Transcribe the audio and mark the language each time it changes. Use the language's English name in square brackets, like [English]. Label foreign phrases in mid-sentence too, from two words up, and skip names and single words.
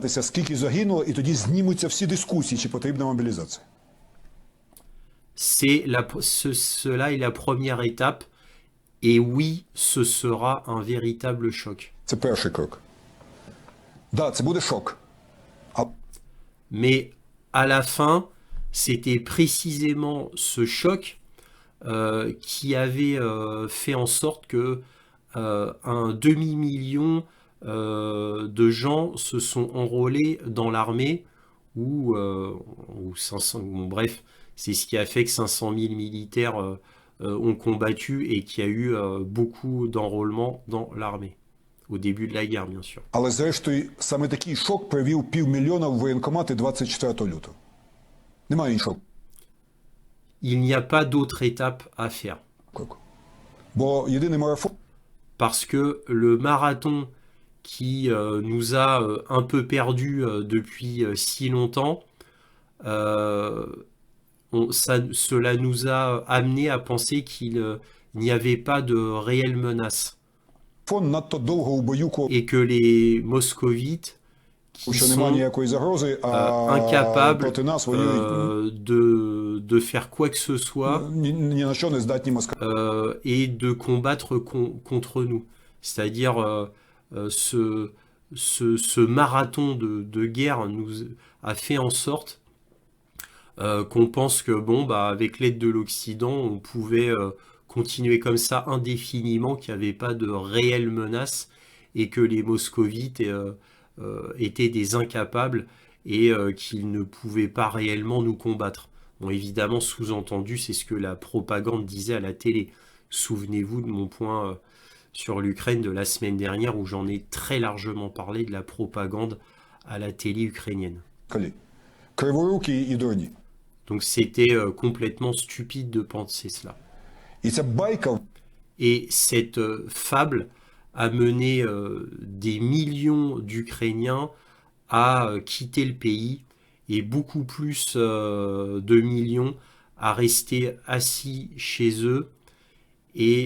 [Ukrainian] Скільки загинуло, і тоді знімуться всі дискусії, чи потрібна мобілізація. [French] Cela est la première étape. Et oui, ce sera un véritable choc. [Ukrainian] Це перший крок. Да, це буде шок. [French] Mais à la fin, c'était précisément ce choc qui avait fait en sorte que un demi-million de gens se sont enrôlés dans l'armée, ou 500, bon, bref, c'est ce qui a fait que 500 000 militaires ont combattu et qu'il y a eu beaucoup d'enrôlements dans l'armée. Au début de la guerre, bien sûr. [Ukrainian] Але зрештою, саме такий шок привів 500 000 в воєнкомати 24 лютого. Немає іншого [French] Il n'y a pas d'autre étape à faire. [Ukrainian] кроку. Бо єдиний марафон [French] Parce que le marathon qui nous a un peu perdus depuis si longtemps, cela nous a amené à penser qu'il n'y avait pas de réelle menace. [Ukrainian] надто довго у бою, [French] Et que les moscovites qui [Ukrainian] що немає [French] sont [Ukrainian] ніякої загрози, а [French] incapables [Ukrainian] проти нас воюють [French] de faire quoi que ce soit [Ukrainian] ні на що не здатні москалі. [French] et de combattre contre nous. C'est-à-dire ce marathon de guerre nous a fait en sorte qu'on pense que bon, bah, avec l'aide de l'Occident, on pouvait continuer comme ça indéfiniment, qu'il n'y avait pas de réelle menace et que les moscovites étaient des incapables et qu'ils ne pouvaient pas réellement nous combattre. Bon, évidemment, sous-entendu, c'est ce que la propagande disait à la télé. Souvenez-vous de mon point sur l'Ukraine de la semaine dernière où j'en ai très largement parlé de la propagande à la télé ukrainienne. [Ukrainian] Криворукі і дурні. [French] Donc c'était complètement stupide de penser cela. [Ukrainian] І ця байка [French] Et cette fable a mené des millions d'Ukrainiens à quitter le pays et beaucoup plus de millions à rester assis chez eux et